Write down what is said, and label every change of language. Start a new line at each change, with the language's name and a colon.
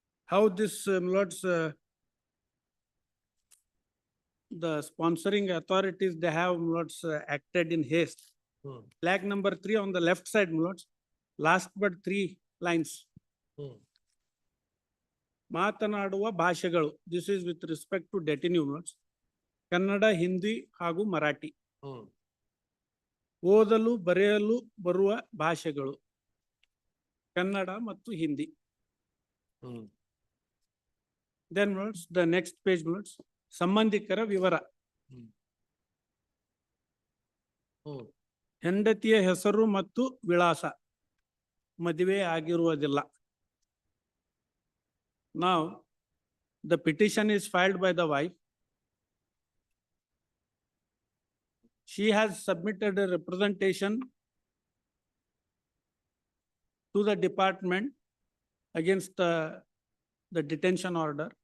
English: How this, my lords, the sponsoring authorities, they have, my lords, acted in haste. Flag number 3 on the left side, my lords, last but 3 lines.
Kannada: ಮಾತನಾಡುವ ಭಾಷೆಗಳು,
English: this is with respect to detenue, my lords.
Kannada: Kannada, Hindi ಹಾಗೂ ಮರಾಠಿ. ಓದಲು ಬರೆಯಲು ಬರುವ ಭಾಷೆಗಳು ಕನ್ನಡ ಮತ್ತು Hindi.
English: Then, my lords, the next page, my lords,
Kannada: ಸಂಬಂಧಿಕರ ವಿವರ. ಹೆಂಡತಿಯ ಹೆಸರು ಮತ್ತು ವಿಳಾಸ, ಮದುವೆ ಆಗಿರುವುದಿಲ್ಲ.
English: Now, the petition is filed by the wife. She has submitted a representation to the department against the detention order,